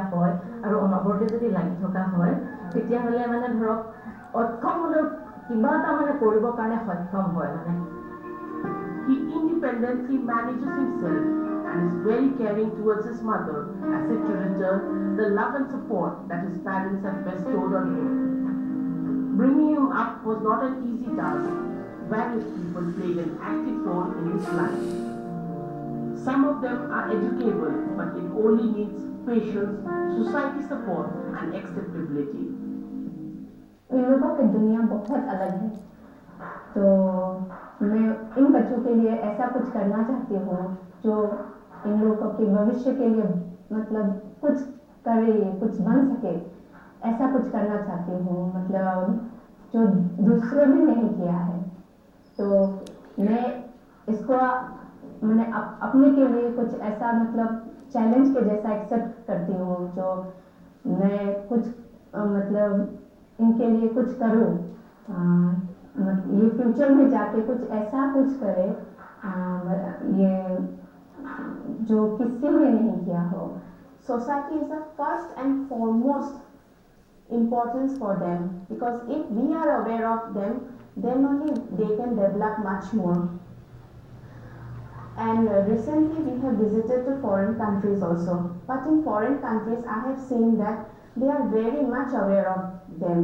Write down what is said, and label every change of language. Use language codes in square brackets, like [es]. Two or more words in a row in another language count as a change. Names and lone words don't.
[as] হয় আৰু অনবৰতে যদি লাগি থকা হয় তেতিয়াহ'লে মানে ধৰক অক্ষম হ'লেও কিবা এটা মানে কৰিবৰ কাৰণে সক্ষম হয় মানে [en] He independently manages himself and is very caring towards his mother as if to return the love and support that his parents have bestowed on him. Bringing him up was not an easy task. Various people played an active role in his life. Some of them are educable, but it only needs patience, society support, and acceptability. [hi] इन लोगों की दुनिया बहुत अलग है तो मैं इन बच्चों के लिए ऐसा कुछ करना चाहती हूँ जो इन लोगों के भविष्य के लिए मतलब कुछ करे कुछ बन सके ऐसा कुछ करना चाहती हूँ मतलब जो दूसरों ने नहीं किया है तो मैं इसको मैंने अपने के लिए कुछ ऐसा मतलब चैलेंज के जैसा एक्सेप्ट करती हूँ जो मैं कुछ मतलब इनके लिए कुछ करूँ ये फ्यूचर में जाके कुछ ऐसा कुछ करे ये जो किसी ने नहीं किया हो [en] Society is the first and foremost importance for them because if we are aware of them then only they can develop much more. And recently we have visited to foreign countries also. But in foreign countries, I have seen that they are very much aware of them.